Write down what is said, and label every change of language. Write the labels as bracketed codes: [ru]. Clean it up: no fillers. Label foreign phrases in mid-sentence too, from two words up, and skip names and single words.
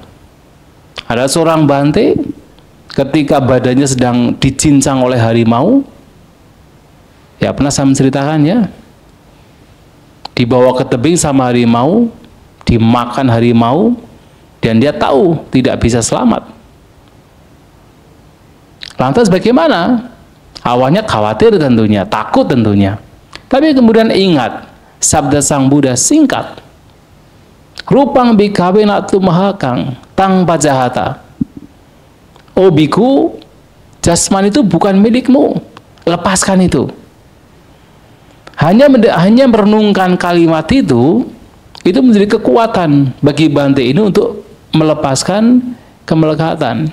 [id] Ada seorang bante, ketika badannya sedang dicincang oleh harimau, ya pernah saya menceritakannya, dibawa ke tebing sama harimau, dimakan harimau, dan dia tahu tidak bisa selamat. Lantas bagaimana? Awalnya khawatir tentunya, takut tentunya. Tapi kemudian ingat, sabda Sang Buddha singkat. [pi] Rupang bikawe natu mahakang, tang pajahata. [id] Oh biku, jasman itu bukan milikmu, lepaskan itu. Hanya merenungkan kalimat itu menjadi kekuatan bagi bante ini untuk melepaskan kemelekatan.